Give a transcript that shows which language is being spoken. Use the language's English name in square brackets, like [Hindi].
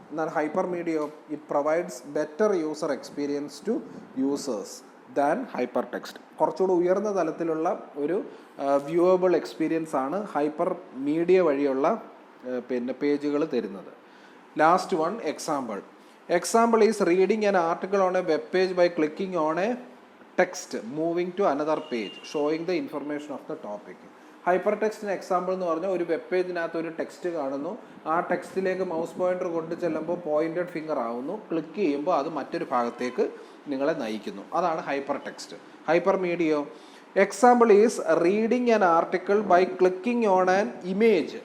[English] എന്നാൽ hyper media it provides better user experience to users than hyper text. [Malayalam] കുറച്ചുകൂടി ഉയർന്ന തലത്തിലുള്ള ഒരു വ്യൂവബിൾ എക്സ്പീരിയൻസ് ആണ് ഹൈപ്പർ മീഡിയ വഴിയുള്ള പേജുകൾ തരുന്നത്. [English] Last one, example. Example is reading an article on a web page by clicking on a text moving to another page showing the information of the topic. [Malayalam] Hyper ടെക്സ്റ്റിന് example എന്ന് പറഞ്ഞാൽ ഒരു web പേജിനകത്ത് ഒരു text കാണുന്നു, ആ ടെക്സ്റ്റിലേക്ക് mouse pointer കൊണ്ട് ചെല്ലുമ്പോൾ pointed finger ആവുന്നു, click ചെയ്യുമ്പോൾ അത് മറ്റൊരു ഭാഗത്തേക്ക് നിങ്ങളെ നയിക്കുന്നു. അതാണ് hyper text. [English] Hyper media, example is reading an article by clicking on an image.